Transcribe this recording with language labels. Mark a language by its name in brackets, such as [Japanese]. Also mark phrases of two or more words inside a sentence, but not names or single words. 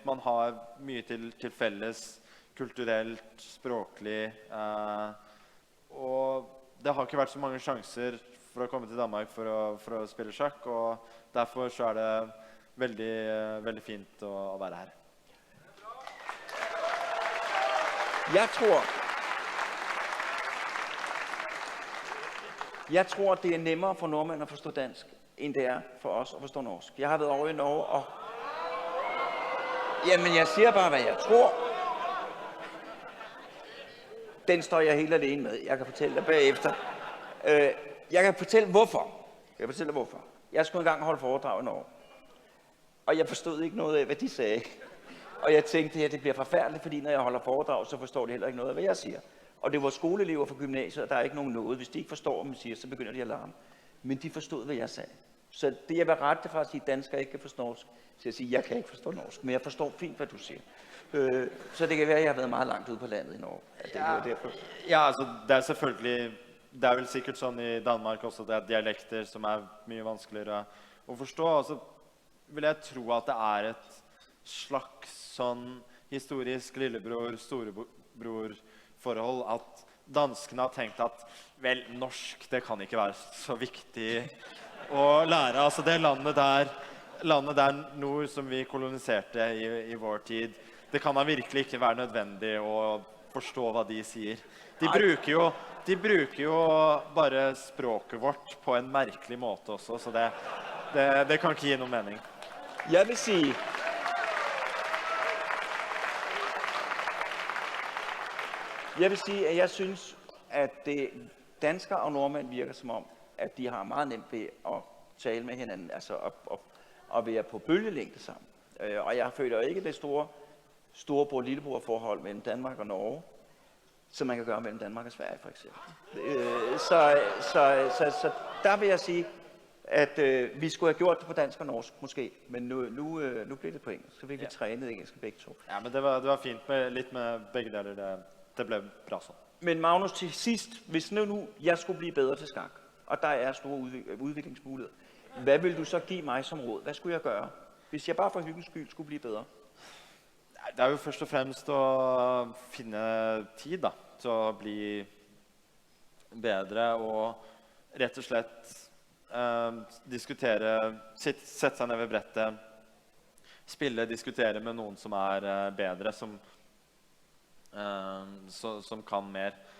[Norwegian] Man har mye til felles, kulturelt, språklig, og det har ikke vært så mange sjanser for å komme til Danmark for å spille sjakk, og derfor så er det veldig, veldig fint å være her. [Danish] Jeg tror at det er nemmere for nordmænd at forstå dansk, end det er for os at forstå norsk. Jeg har været over i Norge, og jamen, jeg siger bare, hvad jeg tror. Den står jeg helt alene med. Jeg kan fortælle dig bagefter. Jeg kan fortælle, hvorfor. Jeg skulle engang holde foredrag i Norge. Og jeg forstod ikke noget af, hvad de sagde. Og jeg tænkte, at det bliver forfærdeligt, fordi når jeg holder foredrag, så forstår de heller ikke noget af, hvad jeg siger. Og det var skoleelever fra gymnasiet, og der er ikke nogen noget. Hvis de ikke forstår, hvad man siger, så begynder de at larme. Men de forstod, hvad jeg sagde. Så det, jeg vil rette fra at sige, at danskere ikke kan forstå norsk, til at sige, at jeg kan ikke forstå norsk, men jeg forstår fint, hvad du siger. Så det kan være, at jeg har været meget langt ude på landet i Norge. [Norwegian] Ja, altså, det er selvfølgelig, det er vel sikkert sånn i Danmark også, det er dialekter som er mye vanskeligere å forstå. Og så vil jeg tro at det er et slags sånn historisk lillebror-storebror-forhold, at danskene har tenkt at, vel, norsk, det kan ikke være så viktig å lære. Altså det landet der nord som vi koloniserte i vår tid, det kan da virkelig ikke være nødvendig å forstå hva de sier. De bruker jo bare språket vårt på en merkelig måte også, så det kan ikke gi noen mening. [Danish] Jeg vil sige, at jeg synes, at danskere og nordmænd virker som om, at de har meget nemt ved at tale med hinanden, altså at være på bølgelængde sammen. Og jeg føler ikke det storebror-lillebror-forhold mellem Danmark og Norge, som man kan gøre mellem Danmark og Sverige, for eksempel. Så der vil jeg sige, at vi skulle have gjort det på dansk og norsk, måske, men nu blev det på engelsk, så fik vi trænet engelsk begge to. [Norwegian] Ja, men det var fint med litt med begge deler, det ble bra sånn. [Danish] Men Magnus, til sidst, hvis nu jeg skulle blive bedre til skak, og der er store udviklingsmuligheder, hvad vil du så give mig som råd? Hvad skulle jeg gøre, hvis jeg bare for hyggens skyld skulle blive bedre? [Norwegian] Det er jo først og fremst å finne tid da, til å bli bedre og rett og slett diskutere, sette seg ned ved brettet, spille, diskutere med noen som er bedre, som kan mer.